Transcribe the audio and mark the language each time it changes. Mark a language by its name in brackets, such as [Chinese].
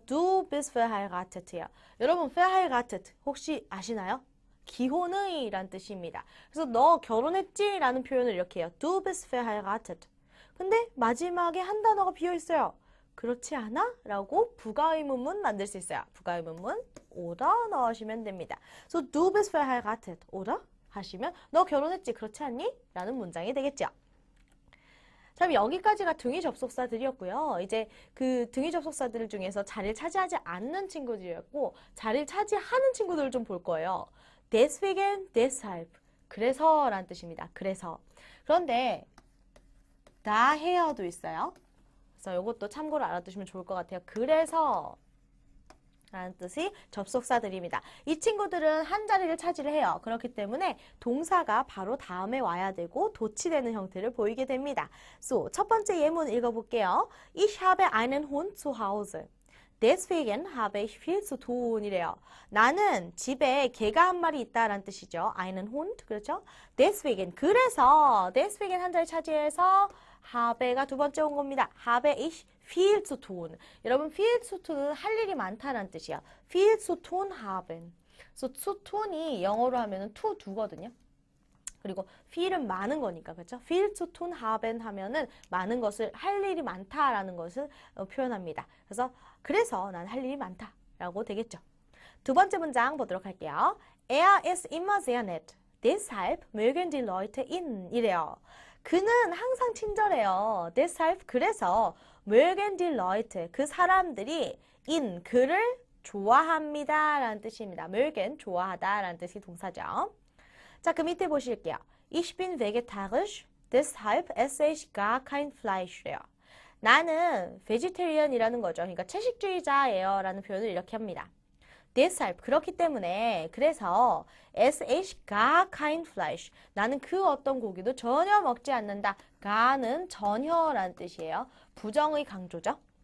[German] Du bist verheiratet요. [Korean] 여러분 verheiratet 혹시 아시나요? 기혼의 란 뜻입니다. 그래서 너 결혼했지? 라는 표현을 이렇게 해요. [German] Du bist verheiratet. [Korean] 근데 마지막에 한 단어가 비어있어요. 그렇지 않아? 라고 부가의문문 만들 수 있어요. 부가의문문 oder 넣으시면 됩니다. [German] So du bist verheiratet oder [Korean] 하시면 너 결혼했지? 그렇지 않니? 라는 문장이 되겠죠. 자, 여기까지가 등위 접속사들이었고요. 이제 그 등위 접속사들 중에서 자리를 차지하지 않는 친구들이었고 자리를 차지하는 친구들을 좀 볼 거예요. deswegen, deshalb. 그래서 라는 뜻입니다. 그래서. 그런데 daher도 있어요. 그래서 이것도 참고로 알아두시면 좋을 것 같아요. 그래서 라는 뜻이 접속사들입니다. 이 친구들은 한 자리를 차지를 해요. 그렇기 때문에 동사가 바로 다음에 와야 되고 도치되는 형태를 보이게 됩니다. So, 첫 번째 예문 읽어볼게요. [German] Ich habe einen Hund zu Hause. Deswegen habe ich viel zu tun 이래요. [Korean] 나는 집에 개가 한 마리 있다라는 뜻이죠. einen Hund, 그렇죠? Deswegen, 그래서 deswegen 한 자리 차지해서 habe가 두 번째 온 겁니다. [German] habe ich viel zu tun. [Korean] 여러분, viel zu tun은 할 일이 많다라는 뜻이야. [German] viel zu tun haben. [Korean] So, zu tun이 영어로 하면은 to do거든요. 그리고 feel은 많은 거니까, 그렇죠? feel to tun haben 하면은 많은 것을, 할 일이 많다라는 것을 표현합니다. 그래서 난 할 일이 많다라고 되겠죠. 두 번째 문장 보도록 할게요. [German] Er ist immer sehr nett. Deshalb mögen die Leute ihn 이래요. [Korean] 그는 항상 친절해요. Deshalb 그래서 [German] mögen die Leute [Korean] 그 사람들이 ihn 그를 좋아합니다 라는 뜻입니다. mögen 좋아하다 라는 뜻이 동사죠. 자, 그 밑에 보실게요. [German] Ich bin vegetarisch, deshalb esse ich gar kein Fleisch래요. [Korean] 나는 vegetarian이라는 거죠. 그러니까 채식주의자예요 라는 표현을 이렇게 합니다. deshalb 그렇기 때문에 그래서 [German] esse ich gar kein Fleisch [Korean] 나는 그 어떤 고기도 전혀 먹지 않는다. gar는 전혀라는 뜻이에요. 부정의 강조죠.